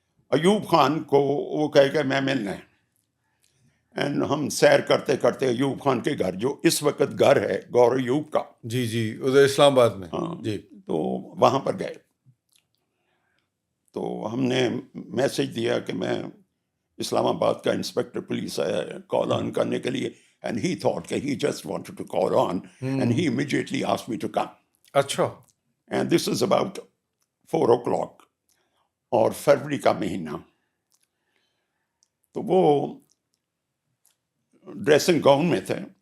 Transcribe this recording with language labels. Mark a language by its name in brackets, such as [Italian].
[Urdu] ایوب خان کو وہ کہہ کہ میں ملنا ہے. اینڈ ہم سیر کرتے کرتے ایوب خان کے گھر، جو اس وقت گھر ہے گور ایوب کا، جی جی، ادھر اسلام آباد میں. جی. تو وہاں پر گئے. تو ہم نے میسج دیا کہ میں اسلام آباد کا انسپیکٹر پولیس آیا ہے کال آن کرنے کے لیے. [English] And he thought that he just wanted to call on, and he immediately asked me to come. [Urdu] اچھا. [English] And this is about 4 o'clock, [Urdu] اور فروری کا مہینہ. تو وہ ڈریسنگ گاؤن میں تھے.